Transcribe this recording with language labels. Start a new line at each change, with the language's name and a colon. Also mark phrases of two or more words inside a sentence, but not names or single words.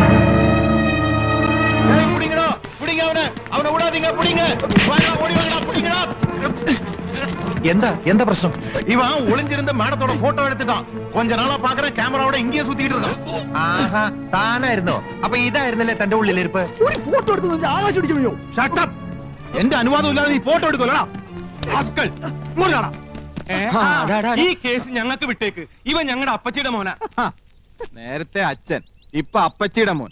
Malayalam: എന്താ പ്രശ്നം?
Tamil: இவன் ஒளிஞ்சிருந்த மேடத்தோட போட்டோ எடுத்துட்டான். கொஞ்ச நாளா பாக்குறேன் கேமராவோட இங்கேயே சுத்திட்டு இருக்கான்.
Malayalam: ആഹാ, താനായിരുന്നോ? അപ്പൊ ഇതായിരുന്നല്ലേ തന്റെ ഉള്ളിലിരിപ്പ്? ഒരു ഫോട്ടോ എടുത്ത് ആകാശം അടിക്കണോ?
English: shut up.
Malayalam: എന്റെ അനുവാദം ഇല്ലാതെ നീ ഫോട്ടോ എടുക്കോലടാ. ആസ്കൽ ഇങ്ങോട്ട് കാണാ. ഈ കേസ് ഞങ്ങൾക്ക് വിട്ടേക്ക്. ഇവൻ ഞങ്ങളുടെ അപ്പച്ചിയുടെ മോനാ. നേരത്തെ അച്ഛൻ, ഇപ്പൊ അപ്പച്ചിയുടെ മോൻ.